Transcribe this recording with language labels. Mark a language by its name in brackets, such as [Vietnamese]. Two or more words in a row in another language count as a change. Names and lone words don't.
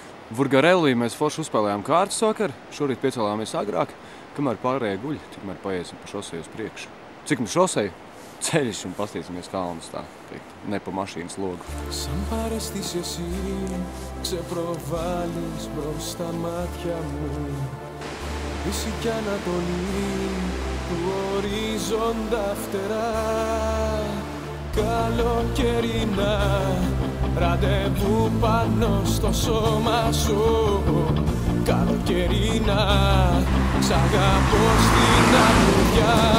[Latvian] Vurgarelī mēs forši uzspēlējām kārtas vakar, šorīt piecēlāmies agrāk, kamēr pārējie guļ, tikmēr paiesim pa šoseju uz priekšu. Cik nu šoseju? Ceļš un pastīsimies kalnus tā, teikt, ne pa mašīnas logu. [Greek] Σαν παρέστης εσύ ξεπροβάλλεις μπρος στα μάτια μου Δύση κι Ανατολή του ορίζοντα φτερά Καλοκαιρινά ραντεβού πάνω στο σώμα σου Καλοκαιρινά σ' αγαπώ στην αμμουδιά